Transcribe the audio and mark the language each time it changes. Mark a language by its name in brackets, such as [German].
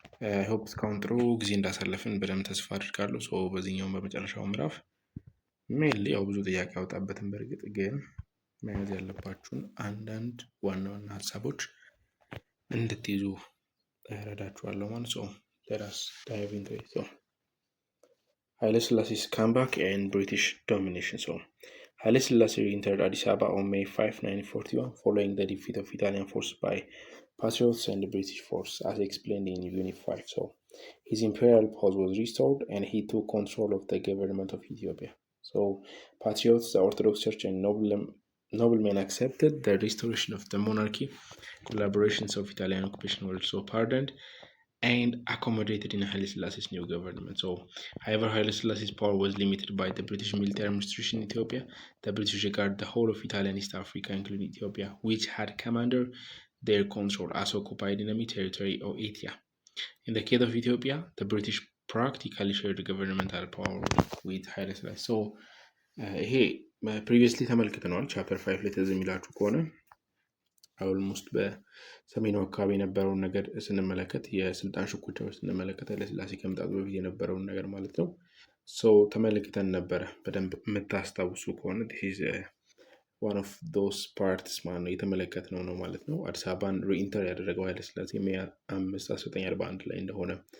[Amharic] አይ ሆፕ እስካሁን ጥሩ ጊዜ እንዳሳለፍን በደንብ ተስፋ አድርጋለሁ። ሶ በዚህኛውም በመጨረሻው ምዕራፍ ሜይንሊ ያው ብዙ ጥያቄ ያወጣበትን በእርግጥ ግን መያዝ ያለባችሁን አንዳንድ ዋና ዋና ሀሳቦች እንድትይዙ እረዳችኋለሁ ማለት ነው። [English] let us dive into it. So Haile Selassie's comeback and British domination. So Haile Selassie entered Addis Ababa on May 5, 1941, following the defeat of Italian forces by patriots and the British force, as explained in Unit 5. So his imperial power was restored and he took control of the government of Ethiopia. So patriots, the Orthodox Church and noblemen accepted the restoration of the monarchy. Collaborations of Italian occupation were also pardoned and accommodated in Haile Selassie's new government. So, however, Haile Selassie's power was limited by the British military administration in Ethiopia. The British regarded the whole of Italian East Africa, including Ethiopia, which had come under their control, as occupied enemy territory or Ethiopia. In the case of Ethiopia, the British practically shared the governmental power with Haile Selassie. So, here, previously [Amharic] ተመልክተናል ቻፕተር 5 ላይ ትዝ የሚላችሁ ከሆነ ኦልሞስት በሰሜኑ አካባቢ የነበረውን ነገር ስንመለከት የስልጣን ሽኩቻዎች ስንመለከት ኃይለሥላሴ ከመምጣቱ በፊት የነበረውን ነገር ማለት ነው። ተመልክተን ነበረ። በደንብ የምታስታውሱ ከሆነ [English] this is one of those parts [Amharic] ማለት ነው የተመለከትነው ነው ማለት ነው። አዲስ አበባን ሪኢንተር ያደረገው ኃይለሥላሴ ሜይ 5 1941 ላይ እንደሆነ